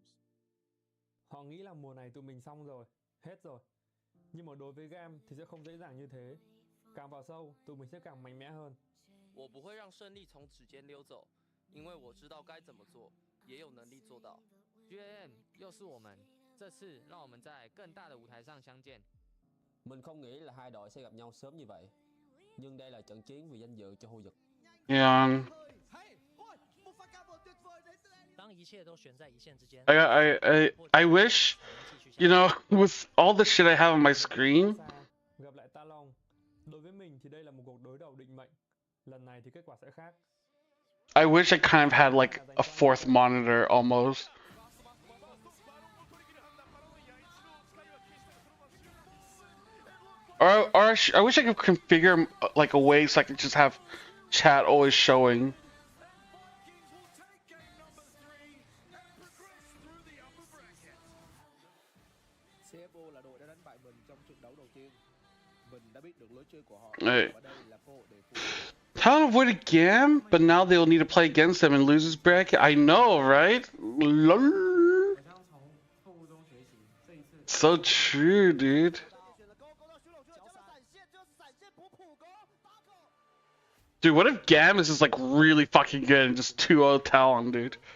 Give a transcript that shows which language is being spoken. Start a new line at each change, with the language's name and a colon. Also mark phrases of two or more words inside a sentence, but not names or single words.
Vietnamese: Họ nghĩ là mùa này tụi mình xong rồi, hết rồi. Nhưng mà đối với GAM thì sẽ không dễ dàng như thế. Càng vào sâu, tụi mình sẽ càng mạnh mẽ hơn.
Chinese: 我不会让胜利从指尖溜走，因为我知道该怎么做，也有能力做到。GAM 又是我们，这次让我们在更大的舞台上相见。
Vietnamese: Mình không nghĩ là hai đội sẽ gặp nhau sớm như vậy, nhưng đây là trận chiến vì danh dự cho khu vực.
English: Yeah.
Chinese: 当一切都悬在一线之间
English: I wish, you know, with all the shit I have on my screen.
Vietnamese: Gặp lại TLN. Đối với mình thì đây là một cuộc đối đầu định mệnh. Lần này thì kết quả sẽ khác.
English: I wish I kind of had like a fourth monitor almost. Or I wish I could configure like a way so I could just have chat always showing.
Vietnamese: CFO là đội đã đánh bại mình trong trận đấu đầu tiên. Mình đã biết được lối chơi của họ.
English: Hey.
Vietnamese: Và đây là cơ hội để phụ.
English: Talon avoided GAM, but now they'll need to play against them and lose his bracket. I know, right? Lol. So true, dude. Dude, what if GAM is just like really fucking good and just 2-0 Talon, dude?